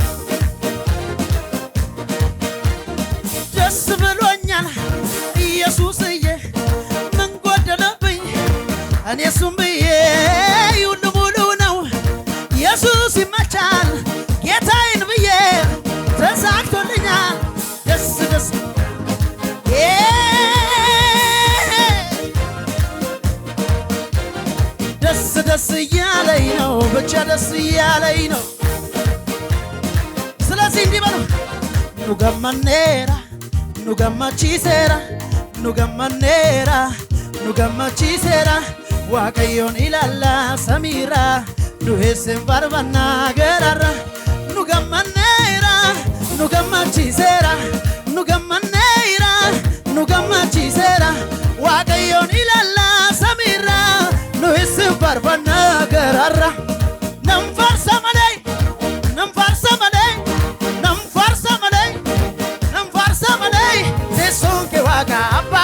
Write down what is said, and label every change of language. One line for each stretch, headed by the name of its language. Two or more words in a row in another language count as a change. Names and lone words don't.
Amharic: ደስ ብሎኛል ኢየሱስዬ ምን ጎደለብኝ እኔ እሱም ብዬ ሁሉ ሙሉ ነው ኢየሱስ ይመቻል ጌታዬን ብዬ ተሳክቶልኛል ደስ ደስ እያለኝ ነው ብቻ ደስ እያለኝ ነው ስለዚህ እንዲህ በሉ
Oromo: nu gammachiiseera waaqayyoon ilaalla samiirra nu heessen farbanna gararra nu gammachiiseera waaqayyoon ilaalla samiirra nu heessen farbanna gararra nam farsa malee teessoon kee waaqa abbaa